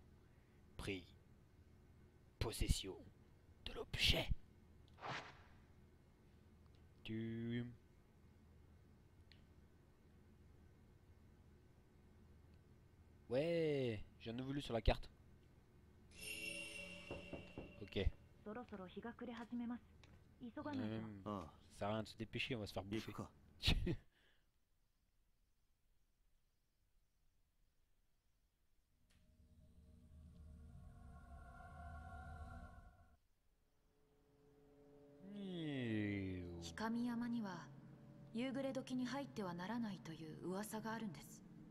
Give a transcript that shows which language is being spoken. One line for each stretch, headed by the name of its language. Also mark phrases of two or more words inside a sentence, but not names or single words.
French: Prix. Possession de l'objet. Ouais, j'ai un voulu sur la carte. Ok.
Japanese: そろそろ日が暮れ始めます。急がないと。ああ、
French: Ça sert à rien de se dépêcher, on va se faire
Japanese: 行
French: bouffer.
Japanese: くか。神山には夕暮れ時に入ってはならないという噂があるんです。